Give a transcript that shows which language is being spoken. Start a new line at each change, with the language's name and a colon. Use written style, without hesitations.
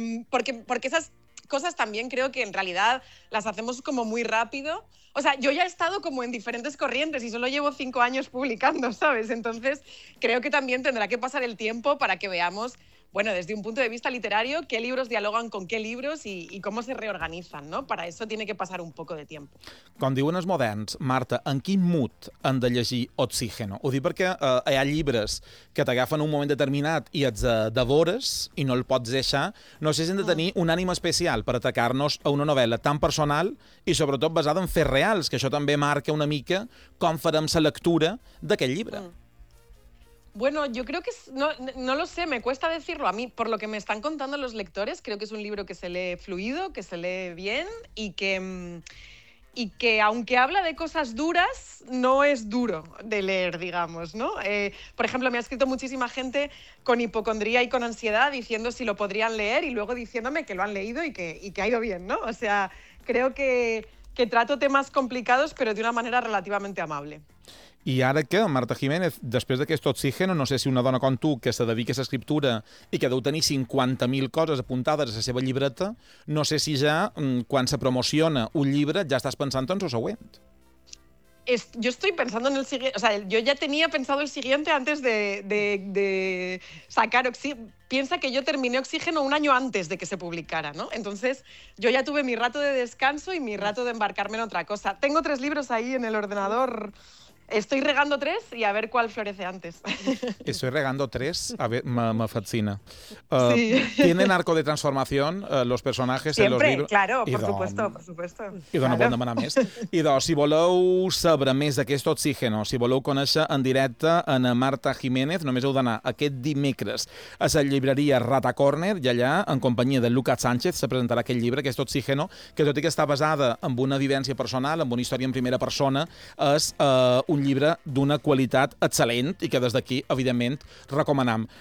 Spanish: Porque esas cosas también creo que en realidad las hacemos como muy rápido. O sea, yo ya he estado como en diferentes corrientes y solo llevo 5 años publicando, ¿sabes? Entonces creo que también tendrá que pasar el tiempo para que veamos, bueno, desde un punto de vista literario, qué libros dialogan con qué libros y cómo se reorganizan, ¿no? Para eso tiene que pasar un poco de tiempo.
Catalan: Com diuen els moderns, Marta, en quin mood han de llegir Oxígeno? Ho dic perquè hi ha llibres que t'agafen un moment determinat i et devores i no el pots deixar. No sé si hem de tenir un ànim especial per atacar-nos a una novel·la tan personal i sobretot basada en fets reals, que això també marca una mica com farem la lectura d'aquest llibre. Mm.
Spanish: Bueno, yo creo que, no lo sé, me cuesta decirlo a mí. Por lo que me están contando los lectores, creo que es un libro que se lee fluido, que se lee bien y que aunque habla de cosas duras, no es duro de leer, digamos, ¿no? Por ejemplo, me ha escrito muchísima gente con hipocondría y con ansiedad diciendo si lo podrían leer y luego diciéndome que lo han leído y que ha ido bien, ¿no? O sea, creo que trato temas complicados, pero de una manera relativamente amable.
Catalan: I ara que Marta Jiménez, després d'aquest Oxígeno, no sé si una dona com tu que se dedica a l'escriptura i que deu tenir 50.000 coses apuntades a la seva llibreta, no sé si ja, quan se promociona un llibre, ja estàs pensant en el següent.
Spanish: Yo estoy pensando en el siguiente, o sea, yo ya tenía pensado el siguiente antes de sacar Oxígeno. Piensa que yo terminé Oxígeno un año antes de que se publicara, ¿no? Entonces, yo ya tuve mi rato de descanso y mi rato de embarcarme en otra cosa. Tengo 3 libros ahí en el ordenador. Estoy regando 3 y a ver cuál florece antes. Estoy regando 3, a ver, me fascina. Sí. ¿Tienen arco de transformación los personajes siempre, en los libros? Claro, por supuesto.
Catalan: Idò,
Spanish: claro. No puedo
Catalan: demanar més. Idò, si voleu saber més d'aquest Oxígeno, si voleu conèixer en directe en Marta Jiménez, només heu d'anar aquest dimecres a la llibreria Rata Corner i allà, en companyia de Lucas Sánchez, se presentarà aquest llibre, aquest Oxígeno, que tot i que està basada en una vivència personal, en una història en primera persona, és un llibre d'una qualitat excel·lent i que des d'aquí, evidentment, recomanam.